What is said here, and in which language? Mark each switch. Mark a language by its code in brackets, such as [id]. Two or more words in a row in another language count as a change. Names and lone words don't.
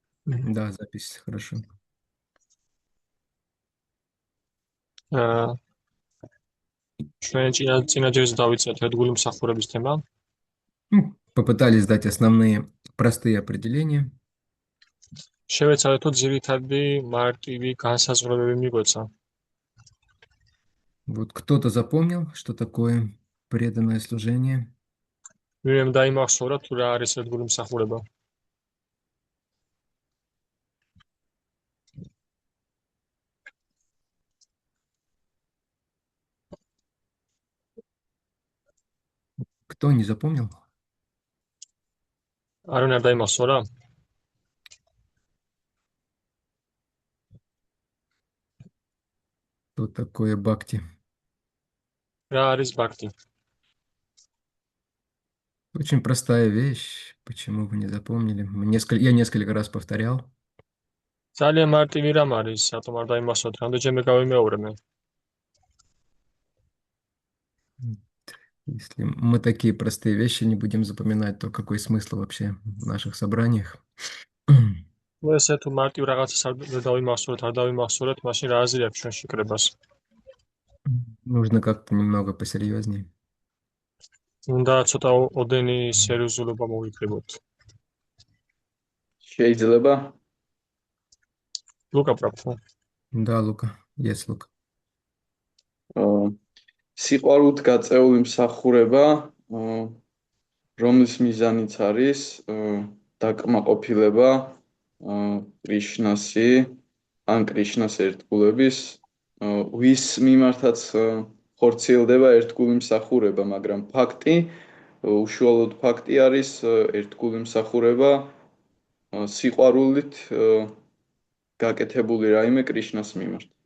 [ru] Да, запись, хорошо. [ka] ჩვენ წინაჯერზე დავიწყეთ ერთგული მსახურების თემა. [ru] Попытались дать основные простые определения. [ka] შევეცადეთო ძირითადი მარტივი განსაზღვრებები მიგვეცა. [ru] Вот кто-то запомнил, что такое преданное служение? [ka] ვინმემ დაიმახსოვრა თუ რა არის ერთგული მსახურება. [ru] Кто не запомнил? [ka] არ უნდა დაიმახსოვრა? [ru] Что такое бхакти? [ka] რა არის ბაქტი? [ru] Очень простая вещь. Почему вы не запомнили? Я несколько раз повторял. [ka] ძალიან მარტივი რამ არის, რატომ არ დაიმახსოვრეთ? რამდენჯერმე გავიმეორე მე. [ru] Если мы такие простые вещи не будем запоминать, то какой смысл вообще в наших собраниях? [ka] ესე თუ მარტივ რაღაცას არ დავიმახსოვრეთ, მაშინ რა აზრი აქვს ჩვენ შეკრებას? [ru] Нужно как-то немного посерьезнее. [ka] უნდა ცოტა ოდენი სერიოზულობა მოვიკრიბოთ. შეიძლება? ლუკა პრაფო. [ru] Да, Лука, есть Лука. [ka] სიყვარულით გაწეული მსახურება, რომლის მიზანიც არის დაკმაყოფილება კრიშნასი, ან კრიშნას ერთგულების, ვის მიმართაც ხორციელდება ერთგული მსახურება, მაგრამ ფაქტი, უშუალოდ ფაქტი არის ერთგული მსახურება სიყვარულით გაკეთებული რაიმე კრიშნას მიმართ.